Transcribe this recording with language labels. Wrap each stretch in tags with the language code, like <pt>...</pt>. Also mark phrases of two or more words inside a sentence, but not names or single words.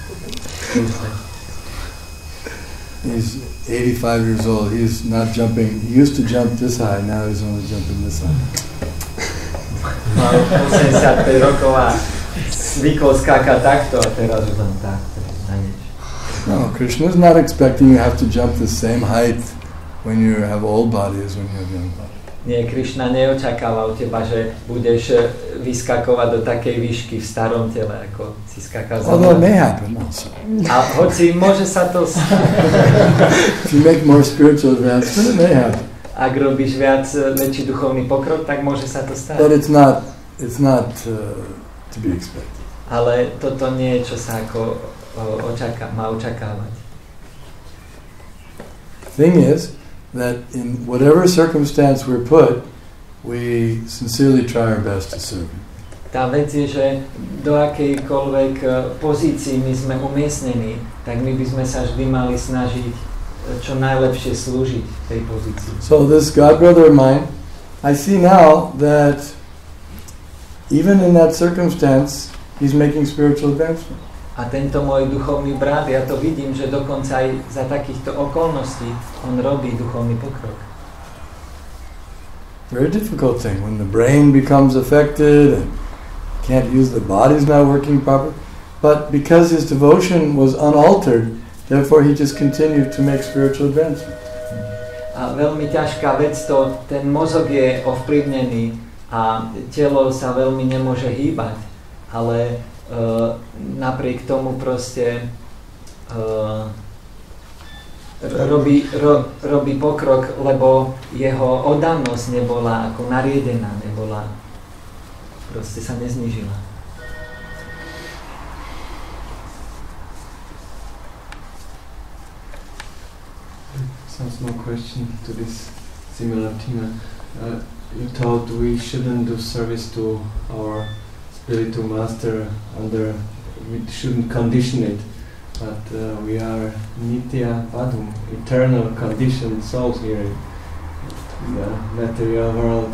<en>He's 85 years old. He's not jumping. He used to jump this high. Now he's only jumping this high.</en> <sk>Mal 85 rokov a zvykol skákať takto a teraz už len takto.</sk> <en>No, Krishna is not expecting you have to jump the same height when you have old body as when you have young body.</en> <sk>Nie, Krishna neočakáva od teba, že budeš vyskakovať do takej výšky v starom tele, ako si skákal za</sk> <en>although it may happen also.</en> <sk>A hoci môže sa to</sk> <en>if you make more spiritual advancement, it may happen.</en> <sk>Ak robíš väčší duchovný pokrok, tak môže sa to stať.</sk> <en>But it's not to be expected.</en> <sk>Ale toto nie je, čo sa ako má očakávať.</sk> <en>Thing is that in whatever circumstance we're put, we sincerely try our best to serve him.</en> <sk>Tá vec je, že do akejkoľvek pozícii my sme umiestnení, tak my by sme sa vždy mali snažiť čo najlepšie slúžiť tej pozícii.</sk> <en>So this God brother of mine, I see now that even in that circumstance, he's making spiritual advancement.</en> <sk>A tento môj duchovný brat, ja to vidím, že dokonca aj za takýchto okolností on robí duchovný pokrok.</sk> <en>Very difficult thing when the brain becomes affected and can't use the body's not working properly. But because his devotion was unaltered, therefore he just continued to make spiritual advancement.</en> <sk>A veľmi ťažká vec to, ten mozog je ovplyvnený a telo sa veľmi nemôže hýbať, ale napriek tomu proste robí pokrok, lebo jeho oddanosť nebola ako nariedená, proste sa neznížila.</sk> <en>Some small question to this similar theme. You thought we shouldn't do service to our spiritual master we shouldn't condition it, but we are</en> <sa>नित्य पदुम,</sa> <en>eternal conditioned souls here in the material world.</en>